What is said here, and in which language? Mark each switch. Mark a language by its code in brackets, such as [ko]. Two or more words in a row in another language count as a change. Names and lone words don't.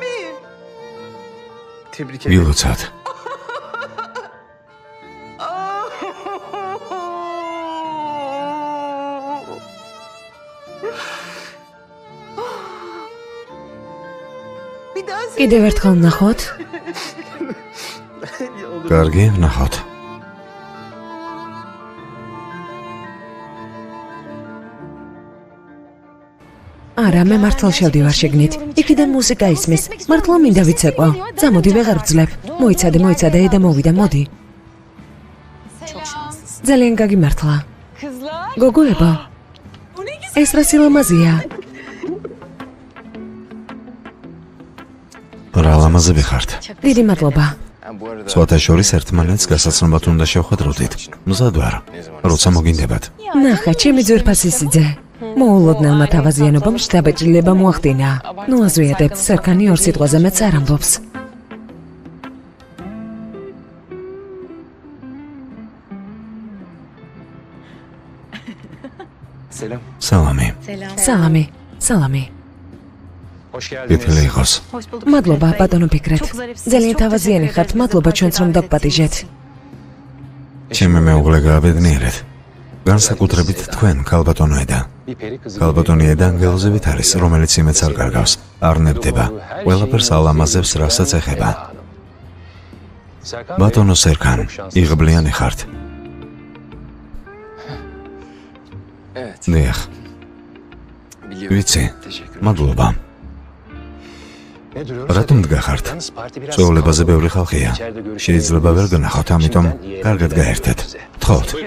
[tr] Tebrik ederim. [ka] ვილოცავთ. [tr] Bir daha [ka] კიდევ ერთხელ ვნახოთ. კარგი, ნახავთ. არა, მე მართლა შევდივარ შეგნით. იქიდან მუსიკა ისმის. მართლა მინდა ვიცეკვო. წამოდი ვეღარ ვძლებ. მოიცადე, ედა მოვიდა, მოდი. [tr] Çok şanslısın. [ka] ძალიან გაგიმართლა. [tr] Kızlar. [ka] გოგოებო, [tr] Bu ne güzel. [ka] ეს რა სილამაზეა. რა ლამაზები ხართ. დიდი მადლობა. [tr] Bu arada [ka] სხვათა შორის ერთმანეთს გასაცნობად უნდა შევხვედროდით. მზად ვარ. როცა მოგინდებათ. ნახა, ჩემი ძვირფასი სიძე. მოულოდნელმა თავაზიანობამ შთაბეჭდილება მოახდინა. ნუ აზვიადებთ, სერქანი ორ სიტყვაზე მეც არ ამბობს. [tr] selam. [ka] სალამი. სალამი, სალამი. [tr] Hoş geldiniz. [ka] კეთილი იყოს. მადლობა, ბატონო ფიქრეთ. ძალიან თავაზიანი ხართ, მადლობა ჩვენც რომ დაგპატიჟეთ. ჩემი მეუღლე გააბედნიერეთ. განსაკუთრებით თქვენ, ქალბატონო ედა. [tr] Bir peri kızı. [ka] ქალბატონი ედა ანგელოზებით არის, რომელიც იმეც არ კარგავს. არ ნებდება. ყველაფერს ალამაზებს, რასაც ეხება. Serkan ბატონო [tr] Bey, [ka] სერქან, [tr] çok şanslısınız. [ka] იღბლიანი ხართ. [tr] Evet. [ka] დიახ, [tr] Biliyorum. [ka] ვიცი. [tr] Teşekkür ederim. [ka] მადლობა. რატომ დგახართ? წვეულებაზე ბევრი ხალხია. შეიძლება ვერ გნახავთ, ამიტომ კარგად გაერთეთ. თხოვთ.